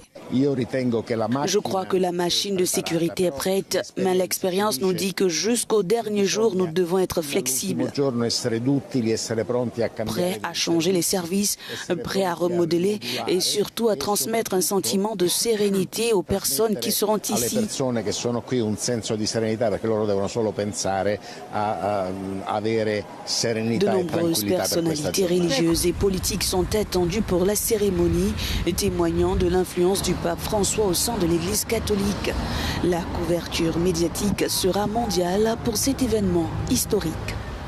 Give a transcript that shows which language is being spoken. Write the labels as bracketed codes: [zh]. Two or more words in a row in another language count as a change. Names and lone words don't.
[fr] Je crois que la machine de sécurité est prête, mais l'expérience nous dit que jusqu'au dernier jour, nous devons être flexibles. Prêts à changer les services, prêts à remodeler et surtout à transmettre un sentiment de sérénité aux personnes qui seront ici. [it] Persone che sono qui un senso di serenità perché loro devono solo pensare a avere serenità e tranquillità. [fr] De nombreuses personnalités religieuses et politiques sont attendues pour la cérémonie, témoignant de l'influence du pape François au sein de l'Église catholique. La couverture médiatique sera mondiale pour cet événement historique.